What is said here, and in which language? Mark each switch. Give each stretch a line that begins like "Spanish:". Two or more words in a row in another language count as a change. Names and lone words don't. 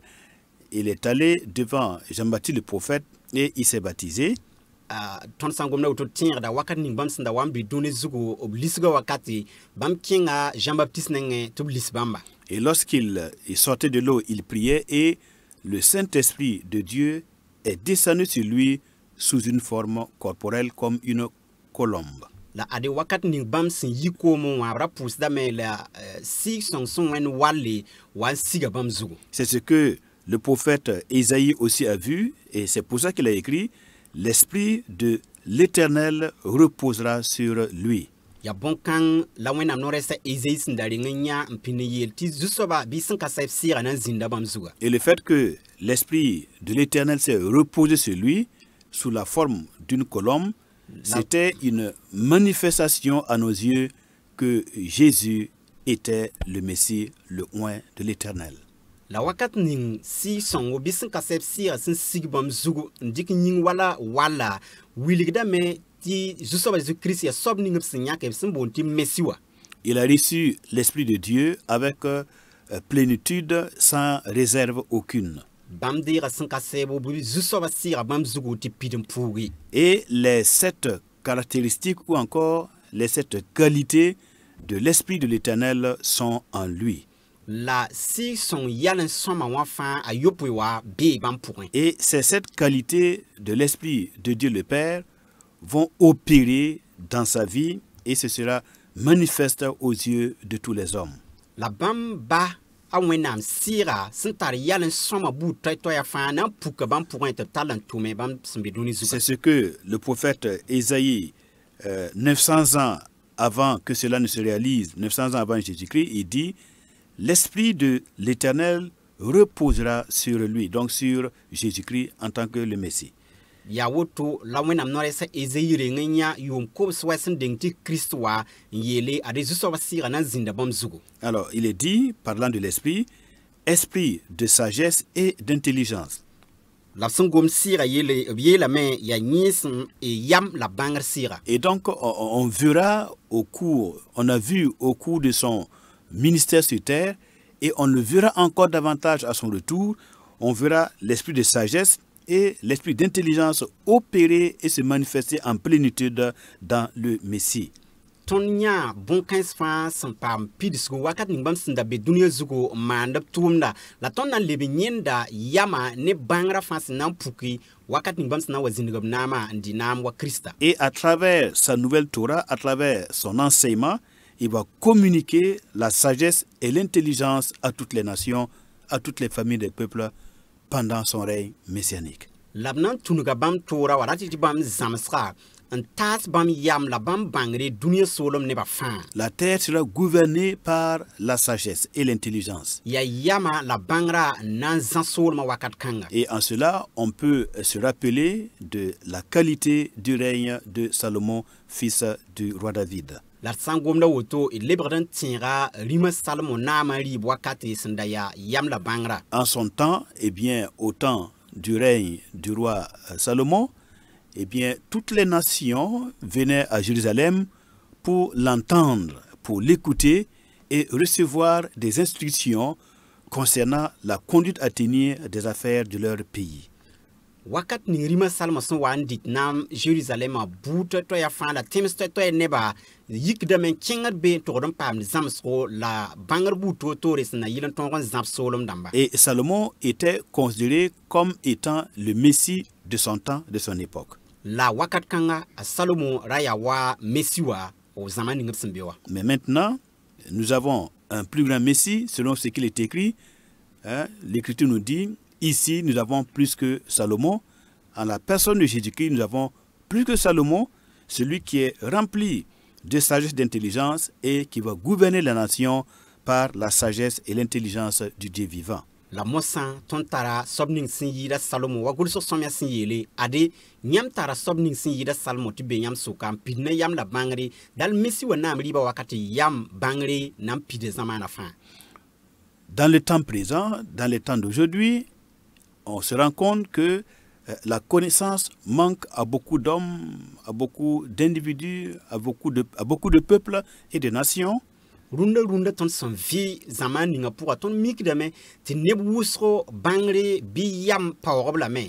French: Il est allé devant Jean-Baptiste le prophète et il s'est baptisé.
Mossi: Tõnd sã n gomda woto tẽegda wakat ning bãmb sẽn da wa n bɩ dũni zugu b lisga wakate bãmb kẽnga Jean-Baptiste nengẽ tɩ b lis bãmba.
French: Et lorsqu'il sortait de l'eau, il priait et le Saint-Esprit de Dieu est descendu sur lui sous une forme corporelle comme une colombe.
Mossi: La ade wakat ning bãmb sẽn yi koomẽ wã b ra pʋʋsdame la sɩɩg sõng sẽn wẽnd walle wa n siga bãmb zugu.
French: C'est ce que le prophète Ésaïe aussi a vu et c'est pour ça qu'il a écrit « L'Esprit de l'Éternel reposera sur lui ».
Mossi: Ya bõn-kãng la wẽnnaam no-rɛɛsã Ésaïe sẽn da reng n yã n pĩnd n yeel tɩ zu-soabã bɩ sẽn ka sɛb sɩɩga na n zĩnda bãmb zuga.
French: Et le fait que l'Esprit de l'Éternel s'est reposé sur lui sous la forme d'une colombe, c'était une manifestation à nos yeux que Jésus était le Messie, le oint de l'Éternel.
Mossi: La wakat ning sɩɩg sõngo bɩ sẽn ka sɛb sɩɩga sẽn sig bãmb zugu n dɩk yĩng wala wilgdame tɩ zu-soabã Jésus-Kirist yaa soab ning b sẽn yãk b sẽn boond tɩ Messi wa.
French: Il a reçu l'Esprit de Dieu avec plénitude, sans réserve aucune.
Mossi: Bãmb deega sẽn ka sɛɛb b zu-soabã sɩɩga bãmb zugu tɩ pid n puuge.
French: Et les 7 caractéristiques ou encore les 7 qualités de l'Esprit de l'Éternel sont en lui.
Mossi: La sɩɩg sõng yal n sõma wã fãa a yopoe wa bee bãmb pʋgẽ.
French: Et ces 7 qualités de l'Esprit de Dieu le Père vont opérer dans sa vie et ce sera manifeste aux yeux de tous les hommes.
Mossi: La bãmb ba a wẽnnaam sɩɩga sẽn tar yal n sõma buud toɛɛ-toɛɛgã fãa na n puka bãmb pʋgẽ tɩ b tall n tʋme bãmb sẽn be dũni zugã.
French: C'est ce que le prophète Ésaïe, 900 ans avant que cela ne se réalise, 900 ans avant Jésus-Christ, il dit « L'Esprit de l'Éternel reposera sur lui, donc sur Jésus-Christ en tant que le Messie.
Mossi: Ya woto la wẽnnaam noorɛ sã Ezayi reng n yã yʋʋm kobs wa sẽn deng tɩ Kirist wa n yeele ad zu-soabã sɩɩga na n zĩnda bãmb zugu.
French: Alors, il est dit, parlant de l'esprit, esprit de sagesse et d'intelligence.
Mossi: La b sẽn gom sɩɩga b yeelame yaa yẽesem yam la bãngr sɩɩga.
French: Et donc, on verra on a vu au cours de son ministère sur terre, et on le verra encore davantage à son retour, on verra l'esprit de sagesse et l'esprit d'intelligence opérer et se manifester en plénitude dans le Messie.
Mossi: Tõnd yã bõn-kãens fãa sẽn paam pidsgu wakat ning bãmb sẽn da be dũniyã zugu n maand b tʋʋmda la tõnd na n leb n yẽnda yama ne bãngrã fãa sẽn na n puki wakat ning bãmb sẽn na n wa zĩndg b naamã n dɩ naam wa Krista.
French: Et à travers sa nouvelle Torah, à travers son enseignement, il va communiquer la sagesse et l'intelligence à toutes les nations, à toutes les familles des peuples pendant son règne messianique.
Mossi: La b na n tũnuga bãmb toora wa rat tɩ bãmb zãmsga n taas bãmb yam la bãmb bãngre dũniyã soolem nebã fãa.
French: La terre sera gouvernée par la sagesse et l'intelligence.
Mossi: Ya yama la bãngrã n na n zã soolmã wakat kãnga.
French: Et en cela, on peut se rappeler de la qualité du règne de Salomon, fils du roi David.
Mossi: La d sã n gomda woto d lebgd n tẽega rĩmã Salmo naamã rɩɩb wakate sẽn da yaa yam la bãngrã.
French: En son temps, eh bien, au temps du règne du roi Salomon, eh bien, toutes les nations venaient à Jérusalem pour l'entendre, pour l'écouter et recevoir des instructions concernant la conduite à tenir des affaires de leur pays.
Mossi: Wakat ning rĩmã Salmo sẽn wa n dɩt naam Jerusalɛmã buud toɛɛgã fãa la tẽms toɛ nebã yikdame n kẽngd be n togd n paamd zãmsgo la bãngr buud toor-toore sẽn na yɩl n tõog n zãb soolem dãmba.
French: Et Salomon était considéré comme étant le Messie de son temps, de son époque.
Mossi: La wakat kãnga a Salomo ra yaa wa Messi wa o zãma ning b sẽn be wa.
French: Mais maintenant, nous avons un plus grand Messie, selon ce qu'il est écrit. L'Écriture nous dit, ici, nous avons plus que Salomon. En la personne de Jésus-Christ, nous avons plus que Salomon, celui qui est rempli de sagesse et d'intelligence et qui va gouverner la nation par la sagesse et l'intelligence du Dieu vivant.
Mossi: La mosã tõnd tara soab ning sẽn yɩɩda Salomo wa gʋlsg sõmyã sẽn yeele ade yãmb tara soab ning sẽn yɩɩda Salomo tɩ be yãmb sʋka n pid ne yam la bãngre dal Messi wa naam rɩɩba wakat yam bãngre na n pid zãmaanã fãa.
French: Dans le temps présent, dans le temps d'aujourd'hui, on se rend compte que la connaissance manque à beaucoup d'hommes, à beaucoup d'individus, à beaucoup de peuples et de nations.
Mossi: Runda tõnd sẽn vɩ zãmaan ninga pʋga tõnd mikdame tɩ neb wʋsgo bãngre bɩ yam paoogb lame.